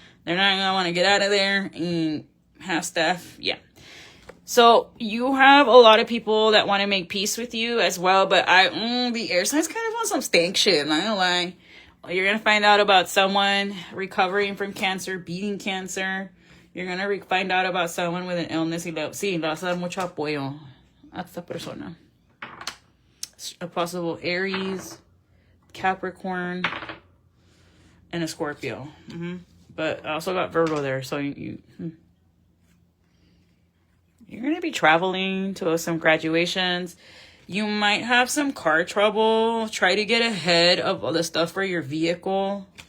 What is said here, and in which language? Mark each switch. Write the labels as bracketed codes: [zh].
[en] They're not going to want to get out of there. And half staff, yeah. So you have a lot of people that want to make peace with you as well, but the air signs kind of want some stank shit, not gonna lie. Well, you're gonna find out about someone recovering from cancer, beating cancer. You're gonna find out about someone with an illness. [es] Sí, le vas a dar mucho apoyo a esta persona. [en] A possible Aries, Capricorn, and a Scorpio. But I also got Virgo there, so you're going to be traveling to some graduations. You might have some car trouble. Try to get ahead of all the stuff for your vehicle.